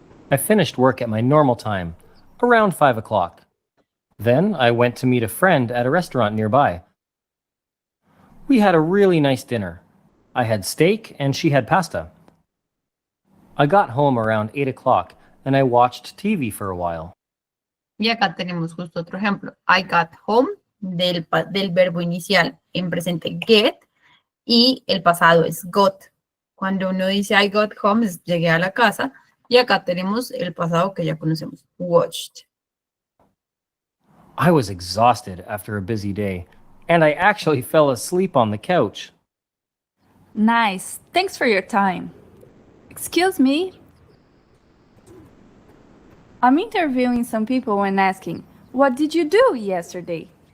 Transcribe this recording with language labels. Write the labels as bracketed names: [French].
[English] I finished work at my normal time, around 5 o'clock. Then I went to meet a friend at a restaurant nearby. We had a really nice dinner. I had steak and she had pasta. I got home around 8 o'clock and I watched TV for a while. [Spanish] Y acá tenemos justo otro ejemplo. [English] I got home [Spanish] del verbo inicial en presente get y el pasado es got. Cuando uno dice [English] I got home [Spanish] es llegué a la casa y acá tenemos el pasado que ya conocemos, watched. [English] I was exhausted after a busy day and I actually fell asleep on the couch. Nice. Thanks for your time. Excuse me. I'm interviewing some people and asking, what did you do yesterday?